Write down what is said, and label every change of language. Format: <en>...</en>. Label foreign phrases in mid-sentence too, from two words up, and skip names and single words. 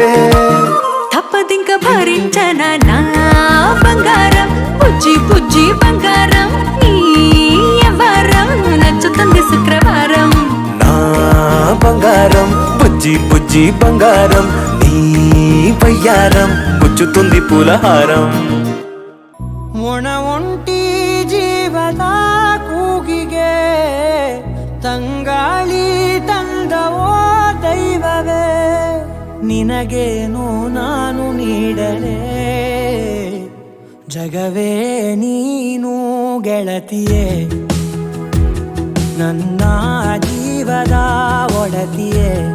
<te>తప్పదింక భరించనా నా బంగారం బుజ్జి బుజ్జి బంగారం నీ యవ్వారం నచ్చుతుంది శుక్రవారం నా బంగారం బుజ్జి బుజ్జి బంగారం నీ వయ్యారం గుచ్చుతుంది పూలహారం</te> <kn>ಒಣ ಒಂಟಿ ಜೀವದ ಕೂಗಿಗೆ ತಂಗಾಳಿ ತಂದವೋ ದೈವವೇ ನಿನ ನಿನಗೇನು ನಾನು ನೀಡಲೇ ಜಗವೇ ನೀನು ಗೆಳತಿಯೇ ನನ್ನ ಜೀವದ ಒಡತಿಯೇ</kn>